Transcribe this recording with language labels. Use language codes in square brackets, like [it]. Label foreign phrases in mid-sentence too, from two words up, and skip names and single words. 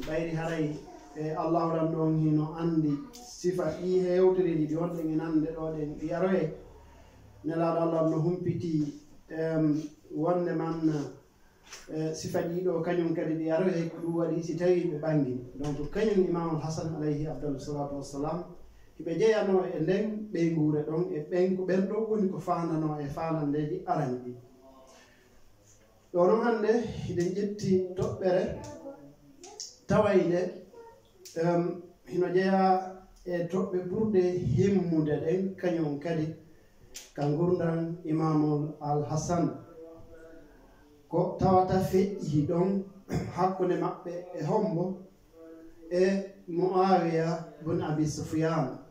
[ff] ɓayri haray e allahu ran ɗon hino andi sifa ɗi hewtereji ɗi wonɗen en ande ɗo ɗen ɗi yaroye. Nelaɗo allah no humpiti wonde man sifa ɗiɗo kañum kadi ɗi yaroye ko ɗum waɗi si tawi ɓe ɓangini. Donc kañum imam al-Hasan [ar] عليه أفضل الصلاة والسلام [ff] hiɓe jeyano e nden ɓeygure ɗon e ɓen ko ɓen ɗo woni ko fandano e fanandeji arani ɗi ɗo noon hande hiɗen ƴetti toɓɓere tawayde hino jeeya e toɓɓe ɓurɗe himmude ɗen kañum kadi ka gurdan imamul al-Hasan ko tawata feƴƴi ɗon hakkunde maɓɓe e hombo e Muawiya bun Abi Sufyan.